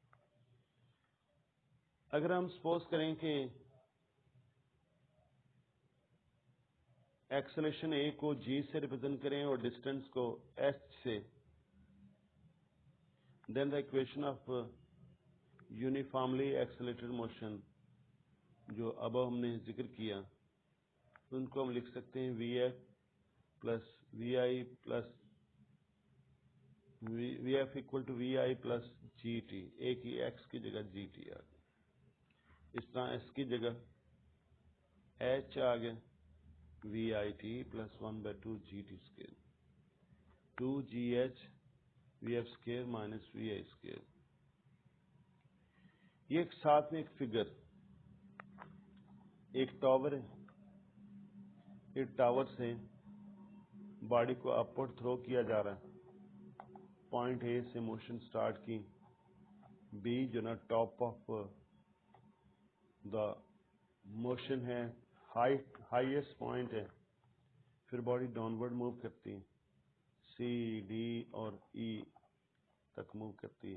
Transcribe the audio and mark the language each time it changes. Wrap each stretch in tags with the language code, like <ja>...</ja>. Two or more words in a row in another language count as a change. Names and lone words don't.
<ur>اگر ہم سپوز کریں کہ ایکسلیشن اے کو جی سے ریپرزینٹ کریں اور ڈسٹینس کو ایچ سے،</ur> <en>then the equation of uniformly accelerated motion</en> <ur>جو اب ہم نے ذکر کیا، ان کو ہم لکھ سکتے ہیں</ur> <en>VF plus VI plus VF equal to VI plus GT.</en> <ur>اے کی ایکس کی جگہ جی ٹی آ گئی. اس طرح اس کی جگہ h آ گیا</ur> <en>VIT plus 1/2 GT square 2GH VF square minus VI square.</en> <ur>یہ ایک ساتھ میں ایک فگر ایک ٹاور ہے. ایک ٹاور سے باڈی کو</ur> <en>upward throw</en> <ur>کیا جا رہا ہے. پوائنٹ اے سے موشن سٹارٹ کی, بی جو نا</ur> <en>top of the motion</en> <ur>ہے,</ur> <en>highest point</en> <ur>ہے, پھر باڈی</ur> <en>downward move</en> <ur>کرتی ہے, سی ڈی اور ای تک موو کرتی ہے.</ur>